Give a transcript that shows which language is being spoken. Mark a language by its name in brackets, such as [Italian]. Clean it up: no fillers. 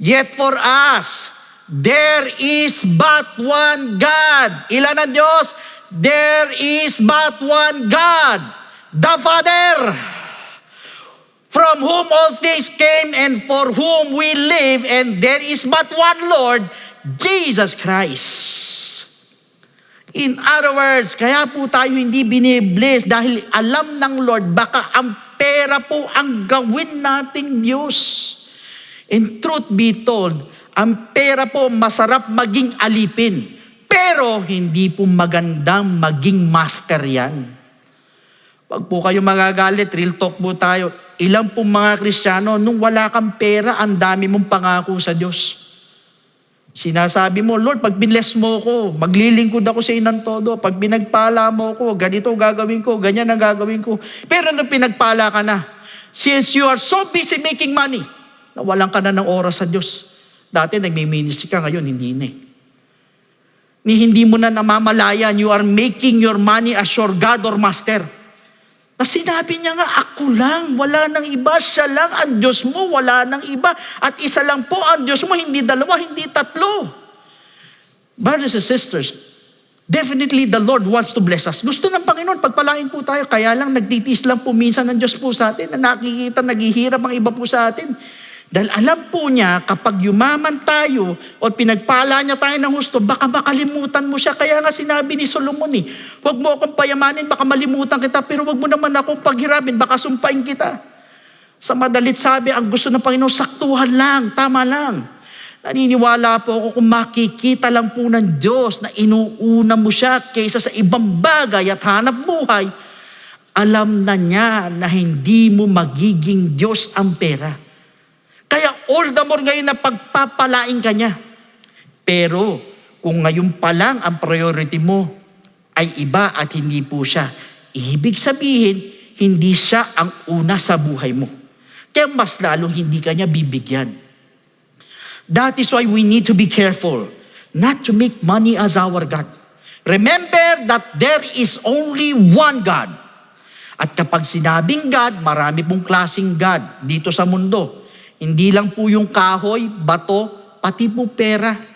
[English] Yet for us, there is but one God. [Filipino] Ilan ang Diyos? [English] There is but one God, the Father, from whom all things came and for whom we live, and there is but one Lord, Jesus Christ. In other words, [Filipino] kaya po tayo hindi binibless dahil alam ng Lord baka ang pera po ang gawin nating Diyos. [English] In truth be told, [Filipino] ang pera po masarap maging alipin. Pero hindi po magandang maging master yan. Wag po kayo magagalit, real talk po tayo. Ilang pong mga Kristiyano, nung wala kang pera, ang dami mong pangako sa Diyos. Sinasabi mo, Lord, pag binless mo ko, maglilingkod ako sa inang todo. Pag pinagpala mo ko, ganito gagawin ko, ganyan ang gagawin ko. Pero nung pinagpala ka na, [English] since you are so busy making money, [Filipino] nawalan ka na ng oras sa Diyos. Dati nagmi-ministry ka, ngayon hindi na eh. Ni hindi mo na namamalayan, [English] you are making your money as your God or master. [Filipino] Na sinabi niya nga, ako lang, wala nang iba, siya lang ang Diyos mo, wala nang iba. At isa lang po ang Diyos mo, hindi dalawa, hindi tatlo. [English] Brothers and sisters, definitely the Lord wants to bless us. [Filipino] Gusto ng Panginoon, pagpalain po tayo. Kaya lang nagtitiis lang po minsan ng Diyos po sa atin na nakikita, naghihirap ang iba po sa atin. Dahil alam po niya, kapag yumaman tayo o pinagpala niya tayo ng husto, baka makalimutan mo siya. Kaya nga sinabi ni Solomon huwag mo akong payamanin, baka malimutan kita, pero huwag mo naman akong paghirapin, baka sumpain kita. Sa madalit sabi, ang gusto ng Panginoon, saktuhan lang, tama lang. Naniniwala po ako kung makikita lang po ng Diyos na inuuna mo siya kaysa sa ibang bagay at hanap buhay, alam na niya na hindi mo magiging Diyos ang pera. Kaya [English] all the more [Filipino] ngayon na pagpapalain ka niya. Pero kung ngayon pa lang ang priority mo ay iba at hindi po siya, ibig sabihin, hindi siya ang una sa buhay mo. Kaya mas lalong hindi ka niya bibigyan. [English] That is why we need to be careful not to make money as our God. Remember that there is only one God. [Filipino] At kapag sinabing God, marami pong klaseng God dito sa mundo. Hindi lang po yung kahoy, bato, pati po pera.